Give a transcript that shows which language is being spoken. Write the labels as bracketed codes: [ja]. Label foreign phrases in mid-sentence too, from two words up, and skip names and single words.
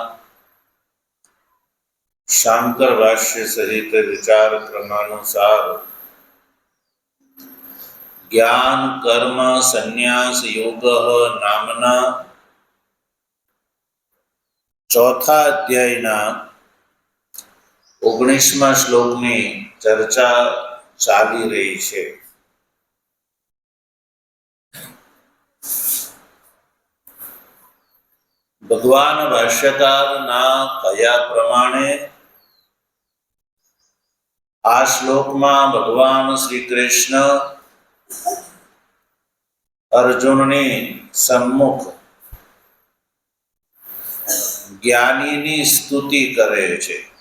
[gu] શાંકર ભાષ્ય સહિત વિચાર ક્રમાનુસાર જ્ઞાન કર્મ સંન્યાસ યોગ નામના ચોથા અધ્યાયના 19મા શ્લોકની ચર્ચા ચાલી રહી છે। ભગવાન ભાષ્યકારના કયા પ્રમાણે આ શ્લોકમાં ભગવાન શ્રી કૃષ્ણ અર્જુનની સન્મુખ જ્ઞાનીની સ્તુતિ કરે છે।